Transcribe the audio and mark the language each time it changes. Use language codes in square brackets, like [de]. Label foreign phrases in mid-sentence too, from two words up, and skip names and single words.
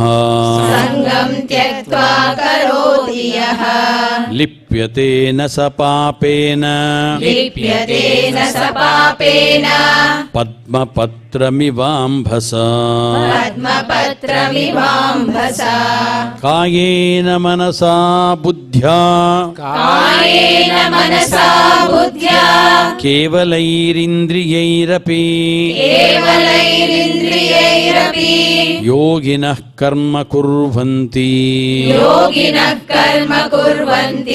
[sa] सङ्गं त्यक्त्वा करोति यः లిప్యతే న స పాపేన लिप्यते न स पापेन పద్మపత్రమివాంభస. पद्मपत्रमिवाम्भसा కాయేన మనసా బుద్ధ్యా कायेन मनसा बुद्ध्या కేవలైరింద్రియైరపి केवलैरिन्द्रियैरपि యోగినః కర్మ కుర్వంతి. योगिनः कर्म कुर्वन्ति